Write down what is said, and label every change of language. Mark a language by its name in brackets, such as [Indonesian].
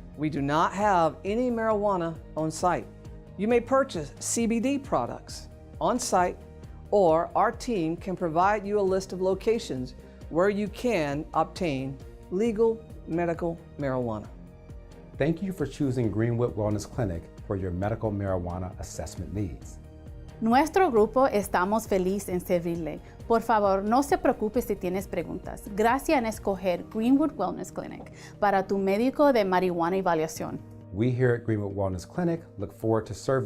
[English] We do not have any marijuana on site. You may purchase CBD products on site, or our team can provide you a list of locations where you can obtain legal medical marijuana. Thank you for choosing Greenwood Wellness Clinic for your medical marijuana assessment needs. [Spanish] Nuestro grupo estamos felices en servirle. Por favor, no se preocupe si tienes preguntas. Gracias en escoger Greenwood Wellness Clinic para tu médico de marihuana evaluación. [English] We here at Greenwood Wellness Clinic look forward to serving you. If you should have any questions, please do not hesitate to contact our staff.